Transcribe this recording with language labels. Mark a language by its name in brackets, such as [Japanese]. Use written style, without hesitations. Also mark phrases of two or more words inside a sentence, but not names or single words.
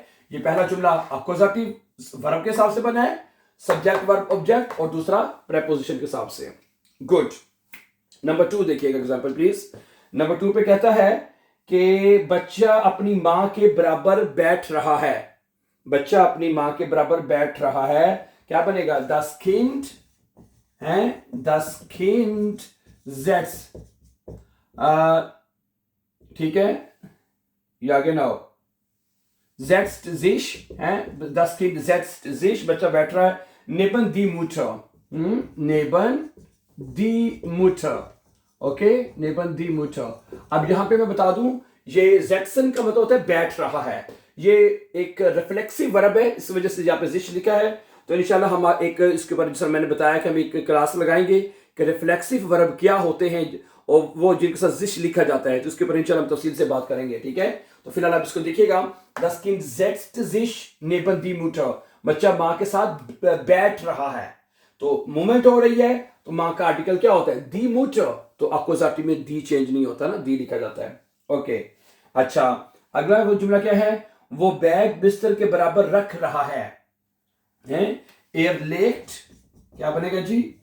[Urdu] یہ پہلا جملہ اکوزیٹو ورب کے حساب سے بنا ہے, [English] subject verb object, [Urdu] اور دوسرا پریپوزیشن کے حساب سے. गुड। نمبر 2 دیکھیے گا [English] example please. [Urdu] نمبر 2 پہ کہتا ہے کہ بچہ اپنی ماں کے برابر بیٹھ رہا ہے، بچہ اپنی ماں کے برابر بیٹھ رہا ہے، کیا بنے گا? [German] Das Kind है, das Kind setzt, [Urdu] ٹھیک ہے، یا [German] genau setzt sich है, das Kind setzt sich, [Urdu] بچہ بیٹھ رہا ہے. [German] neben die Mutter, neben die Mutter, ओके, neben die Mutter। [Urdu] اب یہاں پہ میں بتا دوں، یہ setzen کا مطلب ہوتا ہے بیٹھ رہا ہے, یہ ایک [English] reflexive verb [Urdu] ہے، اس وجہ سے یہاں پہ جش لکھا ہے. تو ان شاء اللہ ہم ایک اس کے اوپر جیسا میں نے بتایا کہ ہم ایک کلاس لگائیں گے کہ [English] reflexive verb [Urdu] کیا ہوتے ہیں اور وہ جن کے ساتھ جش لکھا جاتا ہے، تو اس کے اوپر ان شاء اللہ ہم تفصیل سے بات کریں گے، ٹھیک ہے. تو فی الحال آپ اس کو دیکھیے گا, [German] das Kind setzt sich neben die Mutter, [Urdu] بچہ ماں کے ساتھ بیٹھ رہا ہے، تو موومنٹ ہو رہی ہے، تو ماں کا آرٹیکل کیا ہوتا ہے? [German] die Mutter, [Urdu] تو اکوزیٹو میں دی چینج نہیں ہوتا نا، دی لکھا جاتا ہے، اوکے. اچھا، اگلا وہ جملہ کیا ہے؟ وہ بیگ بستر کے برابر رکھ رہا ہے, [German] er legt, [Urdu] کیا بنے گا جی?